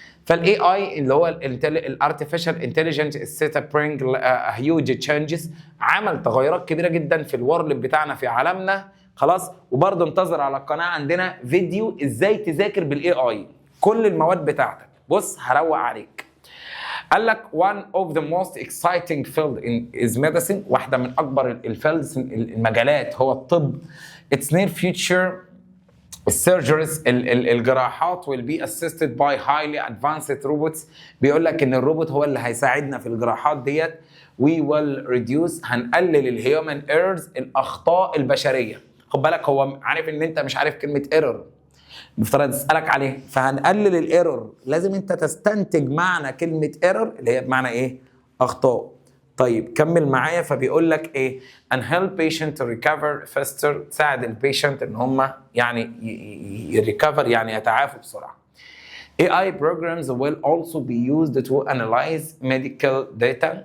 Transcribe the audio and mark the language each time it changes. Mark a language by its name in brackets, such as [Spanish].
[Arabic] فالاي اي اللي هو الارتفيشال انتليجنس سيت اب برينج هيوج تشينجز، عمل تغيرات كبيره جدا في الورلد بتاعنا في عالمنا. خلاص. وبرضه انتظر على القناه عندنا فيديو ازاي تذاكر بالاي اي كل المواد بتاعتك. بص هروق عليك. قال لك [English] one of the most exciting field is medicine، [Arabic] واحده من اكبر الفيلدز المجالات هو الطب. [English] it's near future [Arabic] السيرجريز الجراحات [English] will be assisted by highly advanced robots. [Arabic] بيقول لك ان الروبوت هو اللي هيساعدنا في الجراحات ديت. [English] we will reduce [Arabic] هنقلل الهيومن ايرورز الاخطاء البشريه. خد بالك هو عارف ان انت مش عارف كلمه ايرور، مفترض اسالك عليه، فهنقلل الايرور. لازم انت تستنتج معنى كلمه ايرور اللي هي بمعنى ايه؟ اخطاء. طيب كمل معايا. فبيقول لك ايه؟ [English] and help patient to recover faster، [Arabic] تساعد البيشنت ان هم يعني يريكفر يعني يتعافوا بسرعه. [English] AI programs will also be used to analyze medical data.